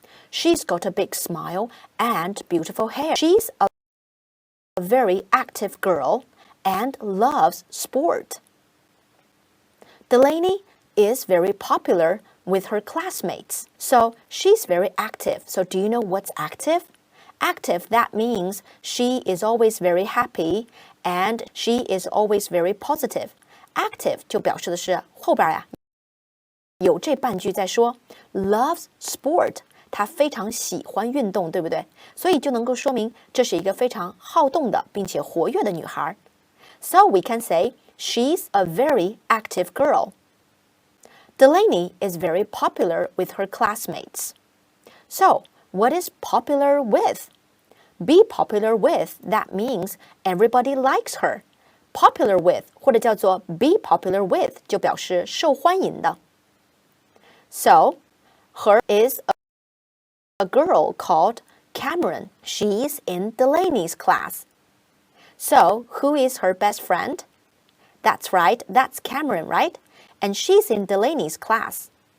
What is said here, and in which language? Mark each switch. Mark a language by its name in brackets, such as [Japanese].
[English] She's got a big smile and beautiful hair. She's a very active girl and loves sport. Delaney is very popular with her classmates. So she's very active. So do you know what's active? Active, that means she is always very happy and she is always very positive. [Chinese] Active 就表示的是后边呀有这半句在说 [English] loves sport， [Chinese] 她非常喜欢运动，对不对？所以就能够说明这是一个非常好动的并且活跃的女孩。 [English] So we can say she's a very active girl. Delaney is very popular with her classmates. So, what is popular with? Be popular with, that means everybody likes her. [Chinese] Popular with 或者叫做 [English] be popular with [Chinese] 就表示受欢迎的。 [English] So, her is a girl called Cameron. She's in Delaney's class. So, who is her best friend? That's right, that's Cameron, right? And she's in Delaney's class.